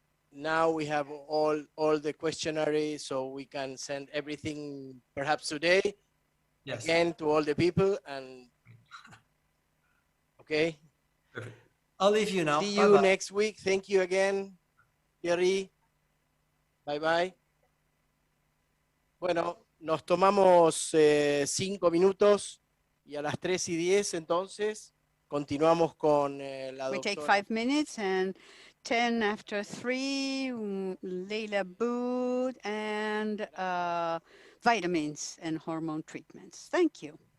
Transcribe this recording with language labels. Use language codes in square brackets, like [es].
[en] Now we have all the questionnaire, so we can send everything perhaps today. Yes. Again to all the people. And okay. Perfect. I'll leave you now. See you next week. Thank you again, Thierry. Bye bye. [es] Bueno, nos tomamos 5 minutos y a las 3:10 entonces continuamos con la doctora. [en] We take 5 minutes and 10 after 3, Leila Boot, and vitamins and hormone treatments. Thank you.